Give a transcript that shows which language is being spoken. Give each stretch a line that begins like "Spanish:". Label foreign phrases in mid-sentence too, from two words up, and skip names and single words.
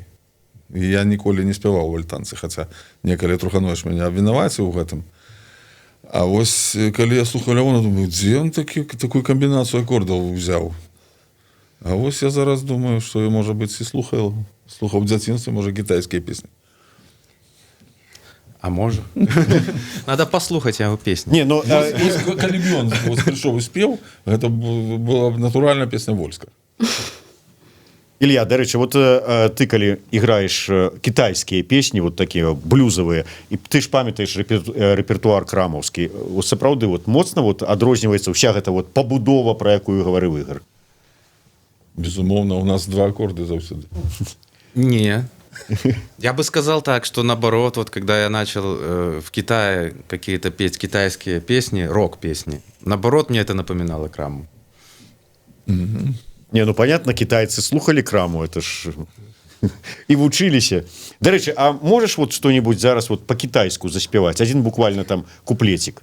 Belarusian: Я ніколі не спяваў у альтанцы, хаця некалі Труханович мяне абвінаваціў у гэтым. А вось калі я слухаў Лявона, думаю, дзе ён такую камбінацыю акордаў взяў? А вось я зараз думаю, што я, можа быць, і слухаў ў дзяцінстве, можа, кітайскія песні.
Russian: А может? Надо послухать его песню.
Belarusian: Не, ну, Калі б ён прыйшоў і спеў, гэта была б натуральная песня Вольска. Илья, дарэчы, вот ты калі іграеш кітайскія песні вот такія блюзавыя, і ты ж памятаеш рэпертуар крамаўскі, сапраўды вот моцна вот адрозніваецца ўся гэта вот пабудова, про якую гаварыў Ігор? Безумоўна, у нас 2 аккорды заўсёды.
Russian: Не. Я бы сказал так, что наоборот, вот когда я начал в Китае какие-то петь китайские песни, рок-песни, наоборот, мне это напоминало Краму. Не, ну понятно, китайцы слухали Краму, это ж
Belarusian: і вучыліся. Дарэчы, а можаш вот что-нибудь зараз вот по-китайску заспяваць?
Russian: Один буквально там куплетик.